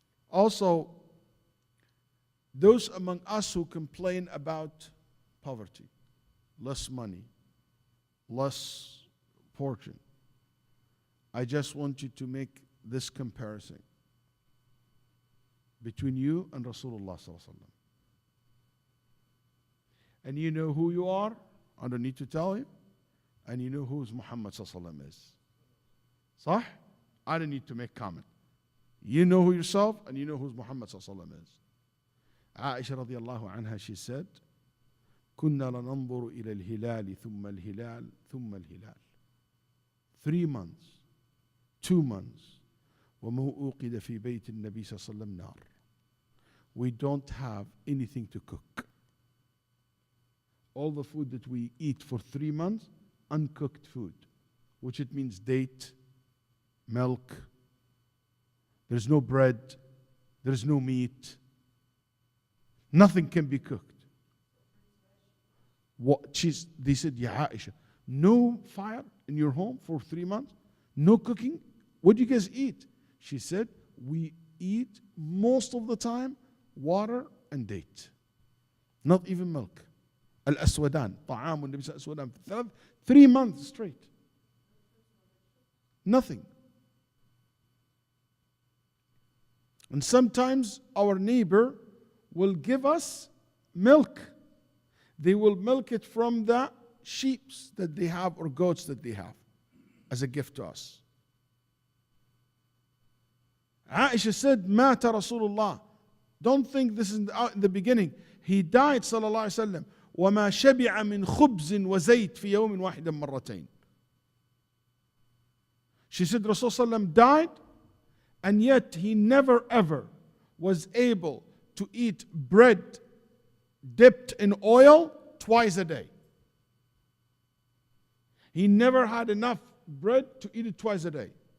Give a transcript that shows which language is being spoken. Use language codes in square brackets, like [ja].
[en] Also, those among us who complain about poverty, less money, less fortune, I just want you to make this comparison between you and Rasulullah sallallahu alaihi wasallam. And you know who you are, I don't need to tell you, and you know who Muhammad sallallahu alaihi wasallam is. Sah? I don't need to make comment. You know who yourself, and you know who Muhammad sallallahu alaihi wasallam is. [ar] Aisha radiallahu anha, [en] she said, [ar] كنا لننظر إلى الهلال ثم الهلال ثم الهلال. [en] 3 months, 2 months, [ar] وما أوقد في بيت النبي صلى الله عليه وسلم نار. [en] We don't have anything to cook. All the food that we eat for 3 months, uncooked food, which it means date, milk, there's no bread, there's no meat, nothing can be cooked. They said, Ya Aisha, no fire in your home for 3 months, no cooking, what do you guys eat? She said, we eat most of the time water and date, not even milk. [ar] Al-Aswadan, طعام النبي صلى الله عليه وسلم [en] 3 months straight. Nothing. And sometimes our neighbor will give us milk. They will milk it from the sheep that they have or goats that they have as a gift to us. Aisha said, Mata Rasulullah. Don't think this is in the beginning. He died, sallallahu alayhi wa sallam. [ar] وما شبع من خبز وزيت في يوم واحد مرتين. [en] She said Rasulullah died, and yet he never ever was able to eat bread dipped in oil twice a day. He never had enough bread to eat it twice a day.